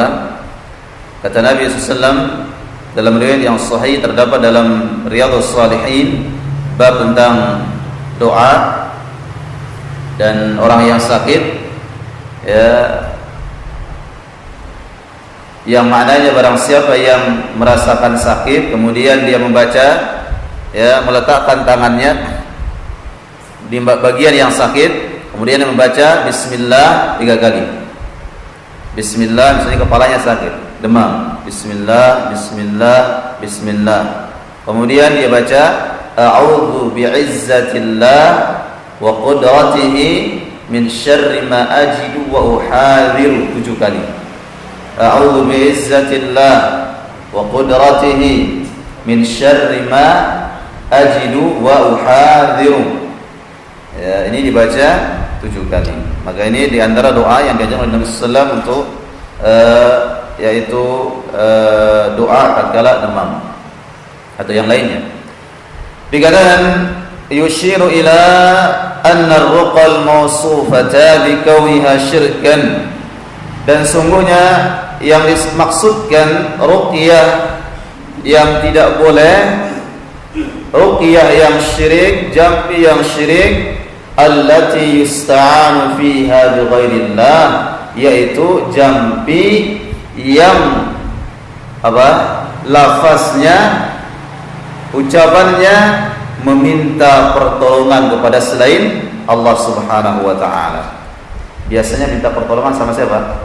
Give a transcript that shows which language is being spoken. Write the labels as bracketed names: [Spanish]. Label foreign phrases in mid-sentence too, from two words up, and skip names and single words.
[Indonesian] Kata Nabi SAW dalam riwayat yang sahih terdapat dalam Riyadhus Shalihin bab tentang doa dan orang yang sakit, ya, yang maknanya barang siapa yang merasakan sakit kemudian dia membaca, ya, meletakkan tangannya di bagian yang sakit, kemudian dia membaca Bismillah 3 kali. Bismillah, misalnya kepalanya sakit, demam, Bismillah, Bismillah, Bismillah. Kemudian dia baca [Arabic] أعوذ بعزة الله وقدرته من شر ما أجد وأحاذر 7 kali. أعوذ بعزة الله وقدرته من شر ما أجد وأحاذر. [Indonesian] Ya, ini dibaca 7 kali. Maka ini di antara doa yang diajarkan oleh Nabi [Arabic] صلى الله عليه وسلم [Indonesian] untuk yaitu doa tatkala demam atau yang lainnya. [Arabic] Dikatakan يشير إلى أن الرقى الموصوفة بكونها شركا, [Indonesian] dan sungguhnya yang dimaksudkan ruqyah yang tidak boleh, ruqyah yang syirik, jampi yang syirik, [Arabic] التي يستعان فيها بغير الله, [Indonesian] yaitu jampi yang lafaznya, ucapannya meminta pertolongan kepada selain Allah [Arabic] سبحانه وتعالى. [Indonesian] Biasanya minta pertolongan sama siapa?